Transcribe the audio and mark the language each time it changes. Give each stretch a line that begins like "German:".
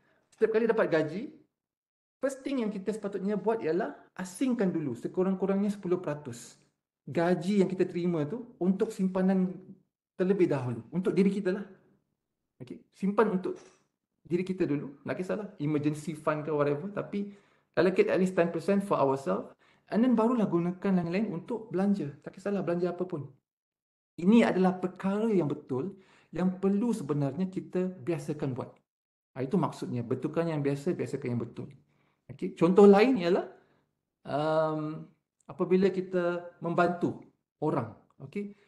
Malay: Setiap kali dapat gaji,
English: first thing
Malay: yang kita sepatutnya buat ialah asingkan dulu sekurang-kurangnya 10% gaji yang kita terima tu untuk simpanan terlebih dahulu. Untuk diri kita lah. Okay? Simpan untuk diri kita dulu. Tak kisahlah.
English: Emergency fund
Malay: ke
English: whatever. Tapi allocate at least 10% for ourselves. And then
Malay: barulah gunakan lain-lain untuk belanja. Tak kisahlah belanja apa pun. Ini adalah perkara yang betul yang perlu sebenarnya kita biasakan buat. Itu maksudnya. Betulkan yang biasa, biasakan yang betul. Okay? Contoh lain ialah apabila kita membantu orang. Okay?